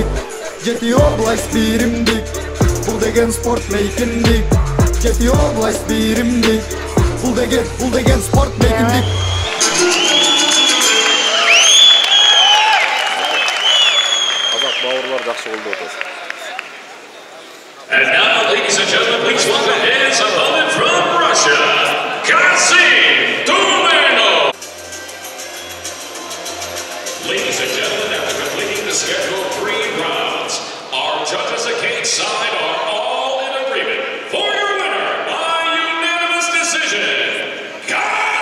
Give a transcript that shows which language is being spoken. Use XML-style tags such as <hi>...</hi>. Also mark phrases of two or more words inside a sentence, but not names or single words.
<ky>Жети область биримдик, бул деген спорт мейкиндик. Жети область биримдик, бул деген спорт мейкиндик. Казак бауырлар жакшы колдоп атат.</ky> <en>And now, ladies and gentlemen, please welcome his opponent from Russia, Kasim Tumenov. Ladies and gentlemen, after completing the scheduled 3 rounds, our judges at cage side are all in agreement for your winner by unanimous decision, Kasim</en>